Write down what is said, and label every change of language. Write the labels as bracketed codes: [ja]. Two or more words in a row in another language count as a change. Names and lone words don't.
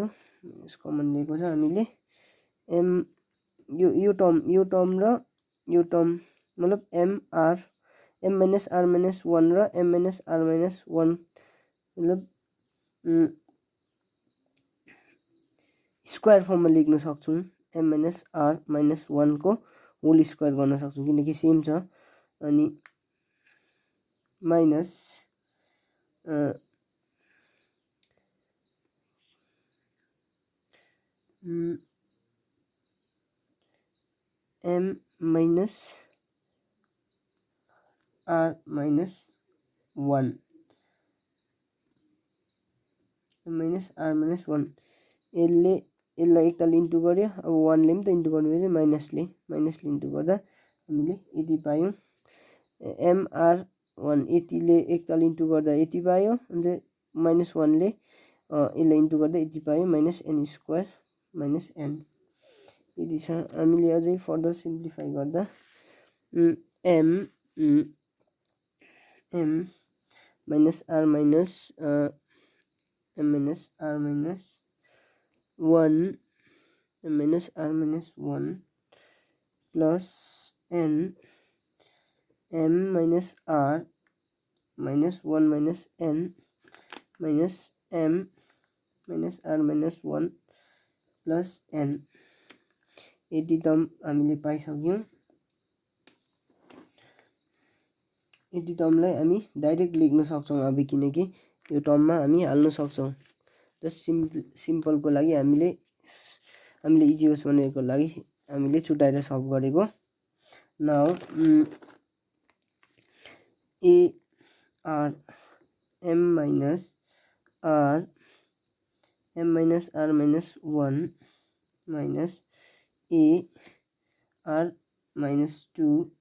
[ne] कमन लिएको छ हामीले. यो टर्म र यो टर्म मतलब [en] mr m minus r minus 1 [ne] र [en] m minus r minus 1 [ne] मतलब स्क्वायर फर्ममा लेख्न सक्छौँ [en] m minus r minus 1 [ne] को [en] whole square [ne] गर्न सक्छौँ किनकि सेम छ अनि [en] minus m minus r minus 1 minus r minus 1 [ne] minus r minus 1 यसलाई एकताल इन्टु गर्यो अब 1 ले पनि त इन्टु गर्नु पर्यो माइनसले इन्टु गर्दा हामीले यति पायौँ mr1 यतिले एकताल इन्टु गर्दा यति पायो अन्त माइनस 1 ले यसलाई इन्टु गर्दा यति पायो [en] minus n square minus n [ne] यति छ हामीले अझै [en] further simplify [ne] गर्दा m [en] minus r minus m minus r minus 1 m minus r minus 1 plus n m minus r minus 1 minus n minus m minus r minus 1 plus n [ne] यति टर्म हामीले पाइसक्यौँ यति टर्मलाई हामी डाइरेक्ट लेख्न सक्छौँ अब किनकि यो टर्ममा हामी हाल्न सक्छौँ जस्ट सिम्पलको लागि हामीले इजी होस् भनेको लागि हामीले छुटाएर सल्भ गरेको नाउ [en] a r m minus r minus 1 minus a r minus 2